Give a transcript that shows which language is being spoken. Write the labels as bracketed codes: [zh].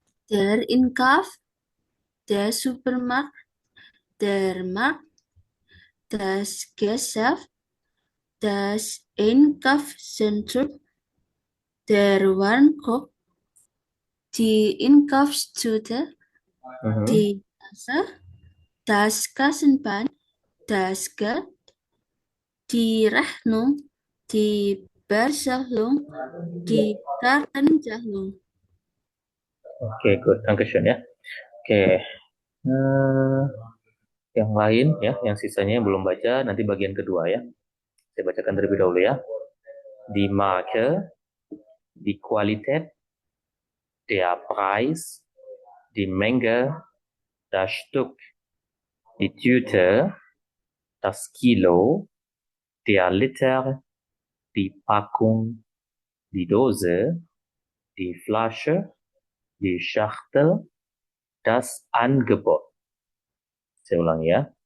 [de] Der Einkauf, der Supermarkt, der Markt, das Geschäft, das Einkaufszentrum, der Warenkorb, die Einkaufstüte, Mhm. die Kasse, das Kassenband, das Geld, die Rechnung, die Bezahlung, die Kartenzahlung. Oke, good. Dankeschön ya. [id] Oke, yang lain ya, yang sisanya yang belum baca, nanti bagian kedua ya. Saya bacakan terlebih dahulu ya. [de] Die Marke, die Qualität, der Preis, die Menge, das Stück, die Tüte, das Kilo, der Liter, die Packung, die Dose, die Flasche, die Schachtel, das Angebot. [id] Saya ulang ya.